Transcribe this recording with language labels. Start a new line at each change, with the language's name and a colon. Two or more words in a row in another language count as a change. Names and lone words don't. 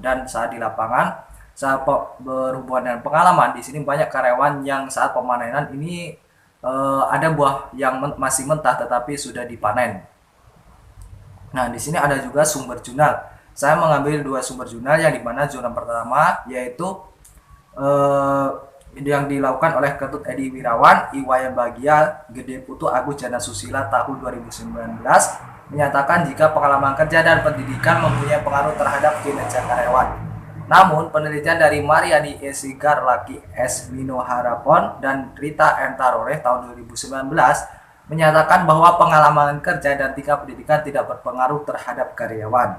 Indonesian: Dan saat di lapangan, saat berhubungan dengan pengalaman, di sini banyak karyawan yang saat pemanenan ini ada buah yang masih mentah tetapi sudah dipanen. Nah, di sini ada juga sumber jurnal. Saya mengambil dua sumber jurnal, yang dimana jurnal pertama yaitu yang dilakukan oleh Ketut Edi Wirawan, Iwayan Bagia, Gede Putu Agus Jana Susila tahun 2019 menyatakan jika pengalaman kerja dan pendidikan mempunyai pengaruh terhadap kinerja karyawan. Namun, penelitian dari Mariani Esigar Laki S. Mino Harapon dan Rita Entarore tahun 2019 menyatakan bahwa pengalaman kerja dan tingkat pendidikan tidak berpengaruh terhadap karyawan.